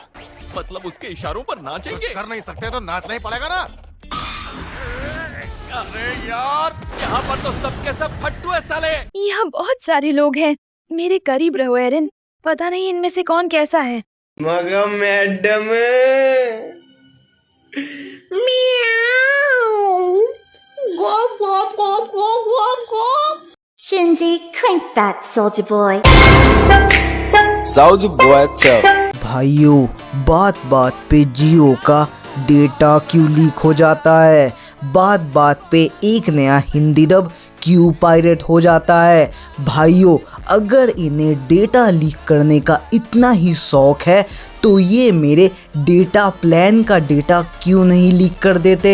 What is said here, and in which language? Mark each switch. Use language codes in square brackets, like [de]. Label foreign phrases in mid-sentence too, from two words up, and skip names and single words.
[hi] मतलब उसके इशारों पर नाचेंगे? कर नहीं सकते तो नाचना ही पड़ेगा ना। अरे यार, यहाँ पर तो सबके सब फट्टू है साले। यहाँ बहुत सारे लोग हैं। मेरे करीब रहो एरिन, पता नहीं इनमें से कौन कैसा है। मगर मैडम [en] Shinji, crank that, soldier boy. Soldier boy, tell. [hi] भाइयों, बात बात पे जियो का डेटा क्यों लीक हो जाता है? बात बात पे एक नया हिंदी डब क्यों पायरेट हो जाता है? भाइयों, अगर इन्हें डेटा लीक करने का इतना ही शौक है तो ये मेरे डेटा प्लान का डेटा क्यों नहीं लीक कर देते?